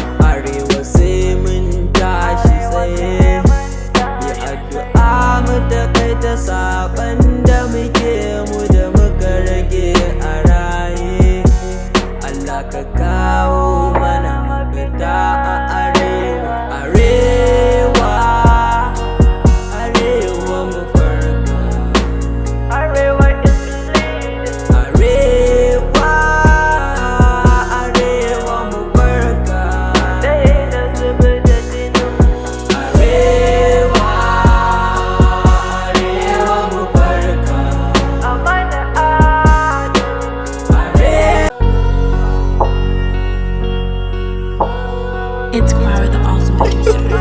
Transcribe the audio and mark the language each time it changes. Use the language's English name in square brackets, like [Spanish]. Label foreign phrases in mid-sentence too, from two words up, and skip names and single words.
[Hausa] Arewa sai mun tashi tsaye, yi addu'a mu takaita saɓan da muke, mu da muka rage a raye. Allah ka kawo mana mafita a Arewa. Arewa, Arewa mu farka. [English] Arewa is the leader. [Hausa] Arewa, Arewa mu farka. Daina zubar da jinin mu. Arewa, Arewa mu farka. A mana adalci. Arewa. [English] It's Kwara, the awesome producer.